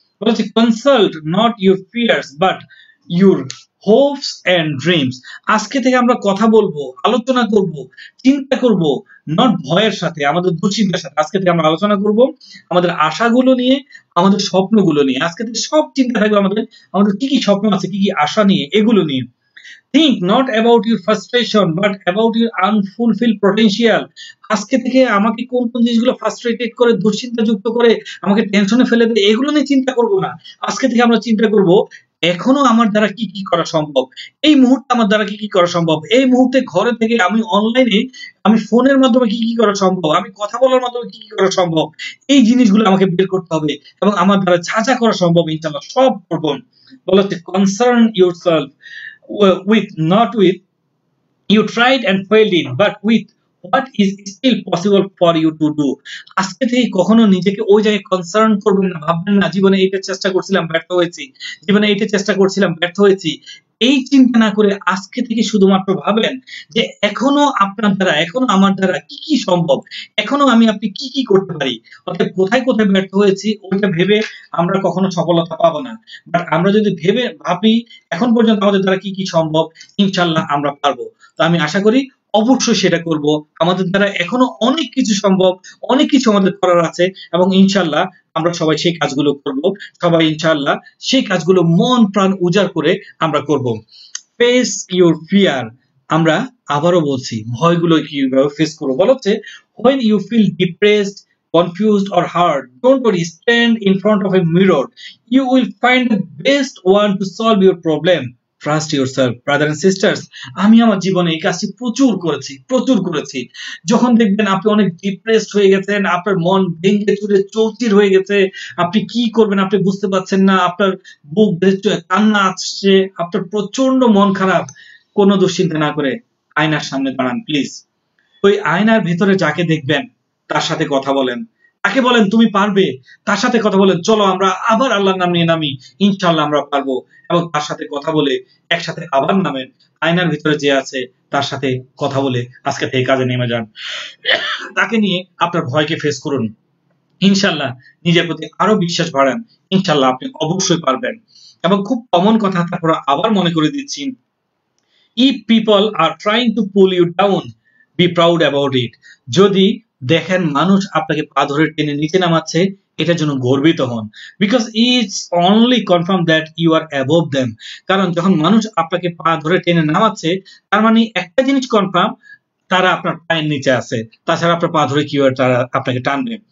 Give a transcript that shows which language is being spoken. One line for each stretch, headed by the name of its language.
English: বলছি consult not your fears but your hopes and dreams.
Bangla: আজকে থেকে আমরা কথা বলবো, আলোচনা করব, চিন্তা করব, নট ভয়ের সাথে, আমাদের দুশ্চিন্তার সাথে। আজকে থেকে আমরা আলোচনা করব আমাদের আশাগুলো নিয়ে, আমাদের স্বপ্নগুলো নিয়ে। আজকে থেকে সব চিন্তা থাকবে আমাদের, আমাদের কি কি স্বপ্ন আছে, কি কি আশা নিয়ে, এগুলো নিয়ে।
English: Think not about your frustration but about your unfulfilled potential.
Bangla: আজকে থেকে আমাকে কোন কোন জিনিসগুলো ফ্রাস্ট্রেটেড করে, দুশ্চিন্তা যুক্ত করে, আমাকে টেনশনে ফেলে দেয়, এগুলো নিয়ে চিন্তা করব না। আজকে থেকে আমরা চিন্তা করব এখনো আমার দ্বারা কি কি করা সম্ভব, এই মুহূর্তে আমার দ্বারা কি কি করা সম্ভব, এই মুহূর্তে ঘরে থেকে আমি অনলাইনে আমি ফোনের মাধ্যমে কি কি করা সম্ভব, আমি কথা বলার মাধ্যমে কি কি করা সম্ভব, এই জিনিসগুলো আমাকে বের করতে হবে এবং আমার দ্বারা যা যা করা সম্ভব ইনশাআল্লাহ সব করব। বলা হচ্ছে
English: Concern yourself with not with you tried and failed in but with what is still possible for you to do।
Bangla: আজকে থেকে কখনো নিজেকে ওই জায়গায় কনসার্ন করবেন না, ভাববেন না জীবনে এইটা চেষ্টা করছিলাম ব্যর্থ হয়েছি, জীবনে এইটা চেষ্টা করছিলাম ব্যর্থ হয়েছি, এই চিন্তা না করে আজকে থেকে শুধুমাত্র ভাবেন যে এখনো আপনার দ্বারা, এখনো আমার দ্বারা কি কি সম্ভব, এখনো আপনি কি কি করতে পারি। অর্থাৎ কোথায় কোথায় ব্যর্থ হয়েছি ওইটা ভেবে আমরা কখনো সফলতা পাবো না, বাট আমরা যদি ভাবি এখন পর্যন্ত আমাদের দ্বারা কি কি সম্ভব, ইনশাআল্লাহ আমরা পারবো। তো আমি আশা করি অবশ্যই সেটা করব। আমাদের দ্বারা এখনো অনেক কিছু সম্ভব, অনেক কিছু আমাদের করার আছে এবং ইনশাআল্লাহ আমরা সবাই সেই কাজগুলো করব। সবাই ইনশাআল্লাহ সেই কাজগুলো মন প্রাণ উজাড় করে আমরা করব।
English: Face your fear.
Bangla: আমরা আবারও বলছি ভয়গুলো কিভাবে ফেস করব। বলা হচ্ছে
English: when you feel depressed, confused or hurt, don't worry, stand in front of a mirror, you will find the best one to solve your problem. Trust yourself, brother and sisters।
Bangla: আমি আমার জীবনে এই কাজটি প্রচুর করেছি। যখন দেখবেন আপনি অনেক ডিপ্রেসড হয়ে গেছেন, আপনার মন ভেঙে চুরে চৌচির হয়ে গেছে, আপনি কি করবেন আপনি বুঝতে পারছেন না, আপনার বুক ভেঙে কান্না আসছে, আপনার প্রচন্ড মন খারাপ, কোনো দুশ্চিন্তা না করে আয়নার সামনে দাঁড়ান প্লিজ। ওই আয়নার ভেতরে যাকে দেখবেন তার সাথে কথা বলেন, তাকে বলেন তুমি পারবে, তার সাথে কথা বলেন চলো আমরা আবার আল্লাহর নাম নিয়ে নামি, ইনশাআল্লাহ আমরা পারবো। এবং তার সাথে কথা বলে একসাথে আবার নামেন, আয়নার ভিতরে যে আছে তার সাথে কথা বলে আজকে থেকে কাজে নেমে যান, তাকে নিয়ে আপনার ভয়কে ফেস করুন, ইনশাআল্লাহ নিজের প্রতি আরো বিশ্বাস বাড়ান, ইনশাআল্লাহ আপনি অবশ্যই পারবেন। এবং খুব কমন কথা, তারপর আবার মনে করে দিচ্ছি,
English: if people are trying to pull you down, be proud about it।
Bangla: যদি দেখেন মানুষ আপনাকে পা ধরে টেনে নিচে নামাচ্ছে, এটার জন্য গর্বিত হন,
English: Because it's only confirm that you are above them.
Bangla: কারণ যখন মানুষ আপনাকে পা ধরে টেনে নামাচ্ছে তার মানে একটা জিনিস কনফার্ম, তারা আপনার পায়ের নিচে আছে, তাছাড়া আপনার পা ধরে কিভাবে তারা আপনাকে টানবে।